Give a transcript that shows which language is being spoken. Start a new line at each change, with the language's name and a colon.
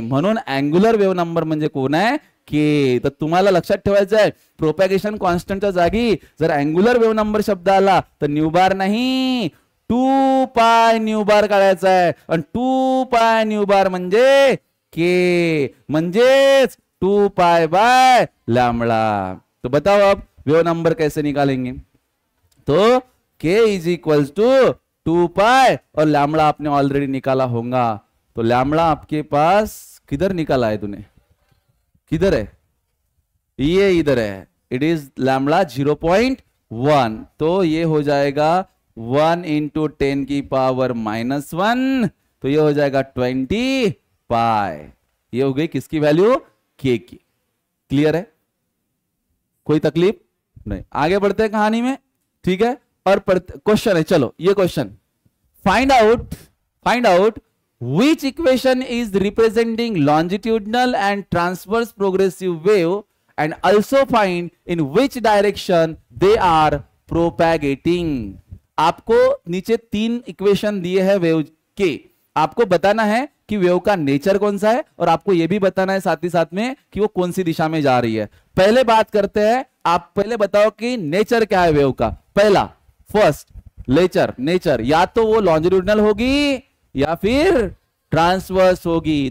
Marathi: म्हणून angular wave number म्हणजे कोण आहे? के। तर तुम्हाला लक्षात ठेवायचं आहे, प्रोपॅगेशन कॉन्स्टंटच्या जागी जर अँगुलर वेव नंबर शब्द आला तर न्यू बार नाही, 2 पाय न्यू बार काढायचा आहे, आणि 2 पाय न्यू बार म्हणजे के, म्हणजेच 2 पाई बाय लैम्बडा।
Hindi: तो बताओ अब वेव नंबर कैसे निकालेंगे? तो k इज इक्वल्स टू 2 पाई, और लैम्बडा आपने ऑलरेडी निकाला होगा। तो लैम्बडा आपके पास किधर निकाला है तूने? किधर है? ये इधर है, इट इज लैम्बडा 0.1। तो ये हो जाएगा 1 × 10⁻⁻1, तो ये हो जाएगा 20 पाई। ये हो गई किसकी वैल्यू? के की। क्लियर है? कोई तकलीफ नहीं। आगे बढ़ते हैं कहानी में, ठीक है? और क्वेश्चन है, चलो ये question,
English: Find out which equation is representing longitudinal and transverse progressive wave, and also find in which direction they are propagating।
Hindi: आपको नीचे 3 इक्वेशन दिए हैं वेव के, आपको बताना है कि वेव का नेचर कौन सा है, और आपको यह भी बताना है साथ ही साथ में कि वो कौन सी दिशा में जा रही है। पहले बात करते हैं, आप पहले बताओ कि नेचर क्या है वेव का। पहला, फर्स्ट नेचर या तो वो लॉन्जिट्यूडिनल होगी या फिर ट्रांसवर्स होगी।